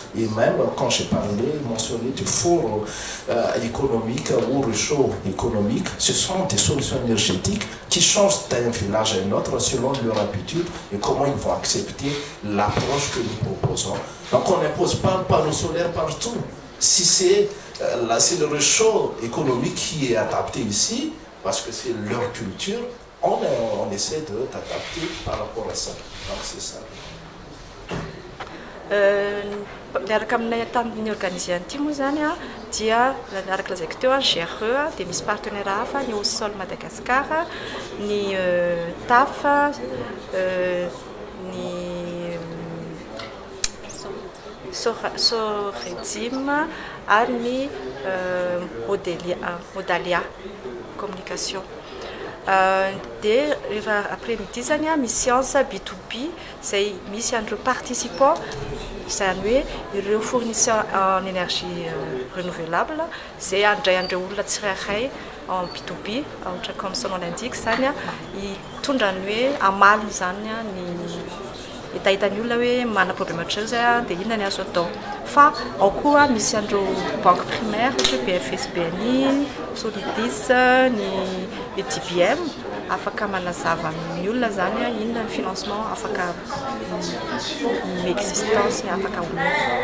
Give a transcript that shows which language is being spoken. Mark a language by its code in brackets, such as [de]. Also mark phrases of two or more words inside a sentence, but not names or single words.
[fr] Et même quand j'ai mentionné du four économique ou réchaud économique, ce sont des solutions énergétiques qui changent d'un village à un autre selon leur habitude et comment ils vont accepter l'approche que nous proposons. Donc on n'impose pas le panneau solaire partout. Si c'est le réchaud économique qui est adapté ici, parce que c'est leur culture, on essaie d'adapter par rapport à ça. Donc c'est ça. [mg] Miaraka aminay tany organisé an'ity moa zany a dia miaraka lazaiko teo a GRE dia misy partenaire hafa ny Osol Madagascar, ny TAF, ny Soredzim ary ny Modalia communication. Dia rehefa après-midi zany a misy [fr] séance B2B [mg] izay misy an'ireo participants, izany hoe ireo [fr] fournisseurs en énergie renouvelable [mg] izay andray an'ireo olona tsirairay [fr] en B2B, [mg] ohatra [fr] comme son nom l'indique [mg] zany a hitondra ny hoe amaliny zany a ny hitahitany olona hoe mana problème ohatr'izao zay a dia inona ny azo atao. Fa ao koa misy an'ireo [fr] banque primaire [mg] ohatra BFS BNI, Solidis, ny EDBM afaka manazava ny olona zany a inona ny financement afaka ny existence ny afaka omena.